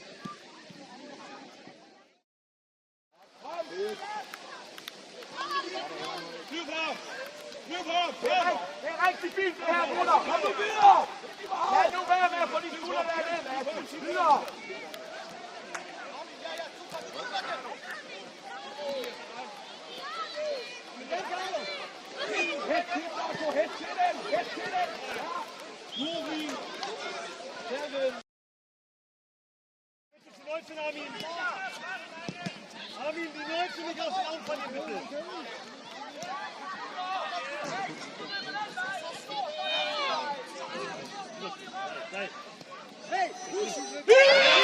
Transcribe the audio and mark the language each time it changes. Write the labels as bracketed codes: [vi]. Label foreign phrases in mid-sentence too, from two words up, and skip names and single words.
[da] Det er rigtig fint, det her, bruder. Kom nu videre. Lad nu være med at få de skulder derned. Videre. Hæt til den. Juri. [de] Armin, die 19 nicht aus dem Auffangen, bitte. Hey!